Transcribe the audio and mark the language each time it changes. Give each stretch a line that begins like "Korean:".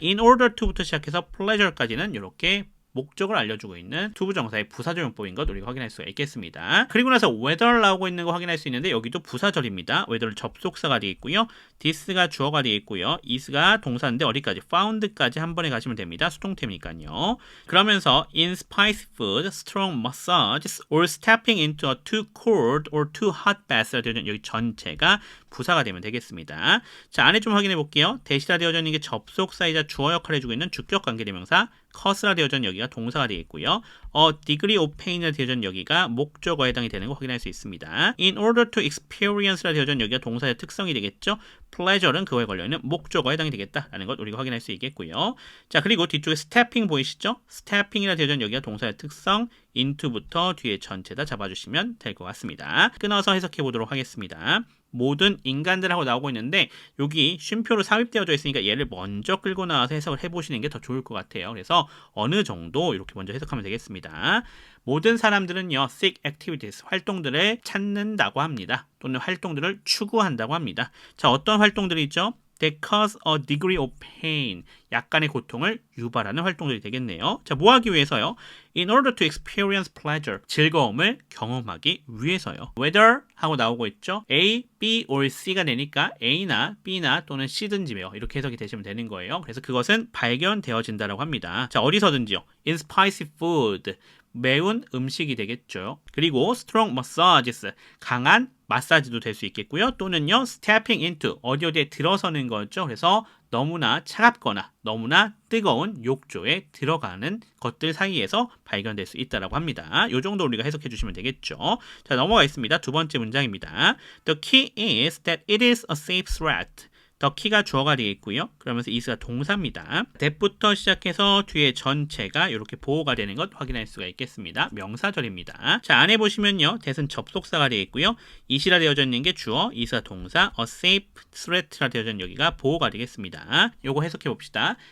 English: in order to
Korean: 부터 시작해서 pleasure까지는 이렇게 목적을 알려주고 있는 투부정사의 부사절 용법인 것 우리가 확인할 수가 있겠습니다. 그리고 나서 whether 나오고 있는 거 확인할 수 있는데 여기도 부사절입니다. whether 접속사가 되겠고요. this가 주어가 되겠고요. is가 동사인데 어디까지? found까지 한 번에 가시면 됩니다. 수동태니까요. 그러면서
English: in spicy food, strong massages, or stepping into a too cold or too hot bath
Korean: 라 되어진 여기 전체가 부사가 되면 되겠습니다. 자, 안에 좀 확인해 볼게요. 대시라 되어져 있는 게 접속사이자 주어 역할을 해주고 있는 주격 관계대명사 cause라 되어져 있는 여기가 동사가 되겠고요.
English: degree of pain
Korean: 이라 되어져 있는 여기가 목적어에 해당이 되는 거 확인할 수 있습니다.
English: in order to experience
Korean: 라 되어져 있는 여기가 동사의 특성이 되겠죠. pleasure는 그거에 걸려있는 목적어에 해당이 되겠다라는 것 우리가 확인할 수 있겠고요. 자, 그리고 뒤쪽에 stepping 보이시죠? stepping이라 되어져 있는 여기가 동사의 특성 into부터 뒤에 전체 다 잡아주시면 될 것 같습니다. 끊어서 해석해 보도록 하겠습니다. 모든 인간들하고 나오고 있는데 여기 쉼표로 삽입되어져 있으니까 얘를 먼저 끌고 나와서 해석을 해보시는 게 더 좋을 것 같아요. 그래서 어느 정도 이렇게 먼저 해석하면 되겠습니다. 모든 사람들은요,
English: seek activities,
Korean: 활동들을 찾는다고 합니다. 또는 활동들을 추구한다고 합니다. 자, 어떤 활동들이 있죠?
English: That cause a degree of pain.
Korean: 약간의 고통을 유발하는 활동들이 되겠네요. 자, 뭐 하기 위해서요?
English: In order to experience pleasure.
Korean: 즐거움을 경험하기 위해서요. Whether 하고 나오고 있죠. A, B, or C가 되니까 A나 B나 또는 C든지요. 이렇게 해석이 되시면 되는 거예요. 그래서 그것은 발견되어진다라고 합니다. 자, 어디서든지요.
English: In spicy food.
Korean: 매운 음식이 되겠죠.
English: 그리고 strong massages.
Korean: 강한 마사지도 될 수 있겠고요. 또는요,
English: stepping into,
Korean: 어디에 들어서는 거죠. 그래서 너무나 차갑거나 너무나 뜨거운 욕조에 들어가는 것들 사이에서 발견될 수 있다고 합니다. 이 정도 우리가 해석해 주시면 되겠죠. 자, 넘어가겠습니다. 두 번째 문장입니다.
English: The key is that it is a safe threat.
Korean: 더 키가 주어가 되겠고요. 그러면서 is가 동사입니다. that부터 시작해서 뒤에 전체가 이렇게 보호가 되는 것 확인할 수가 있겠습니다. 명사절입니다. 자, 안에 보시면요. that은 접속사가 되겠고요. it이라 되어져 있는 게 주어, is가 동사, a safe threat라 되어져 있는 여기가 보호가 되겠습니다. 요거 해석해 봅시다.